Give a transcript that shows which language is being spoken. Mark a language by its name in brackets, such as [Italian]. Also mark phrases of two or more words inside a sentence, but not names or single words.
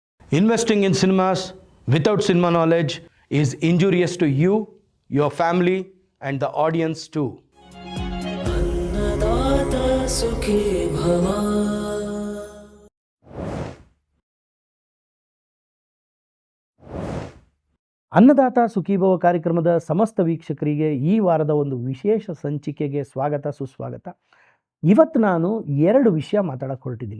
[English] Investing in cinemas without cinema knowledge is injurious to you, your family, and the audience too. [Sanskrit] अन्नदाता सुखी भव। [Kannada] ಅನ್ನದಾತ ಸುಖೀಭವ ಕಾರ್ಯಕ್ರಮದ ಸಮಸ್ತ ವೀಕ್ಷಕರಿಗೆ ಈ ವಾರದ ಒಂದು ವಿಶೇಷ ಸಂಚಿಕೆಗೆ ಸ್ವಾಗತ ಸುಸ್ವಾಗತ. ಇವತ್ತು ನಾನು 2 ವಿಷಯ ಮಾತಾಡಕ್ಕೆ ಹೊರಟಿದ್ದೀನಿ.